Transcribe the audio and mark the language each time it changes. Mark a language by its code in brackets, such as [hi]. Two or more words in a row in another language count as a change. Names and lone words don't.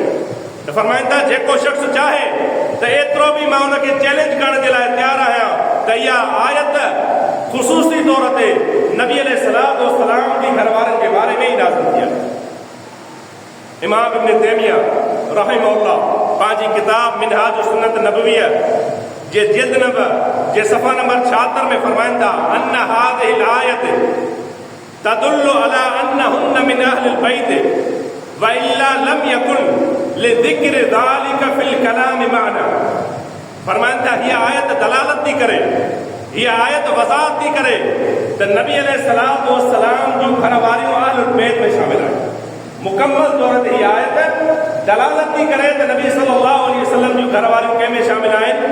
[sd] त फरमाइनि था जेको शख़्स चाहे त एतिरो बि मां हुनखे चैलेंज करण जे लाइ तयारु आहियां त इहा आयत ख़ुसूसी तौर ते नबी अलैहिस्सलाम जी घरवारनि जे बारे में ई नाज़िल थी आहे। इमाम इब्न तैमिया रहिमहुल्लाह पंहिंजी किताब मिनहाज सुन्नत नबविया जे जिल्द नंबर जे सफ़ा नंबर 76 में फरमाइनि था [ar] أن هذه الآية تدل على أنهن من أهل البيت وإلا لم يكن لذكر ذلك في الكلام معنى. [sd] फरमाइनि था हीअ आयत दलालत थी करे, हीअ आयत वज़ाहत थी करे त नबी अलैहिस्सलाम जूं घरवारियूं अहलुल बैत में शामिल आहिनि। मुकम्मल तौर ते हीअ आयत दलालत थी करे त नबी [ar] صلى الله عليه وسلم [sd] जूं घरवारियूं कंहिं में शामिल आहिनि?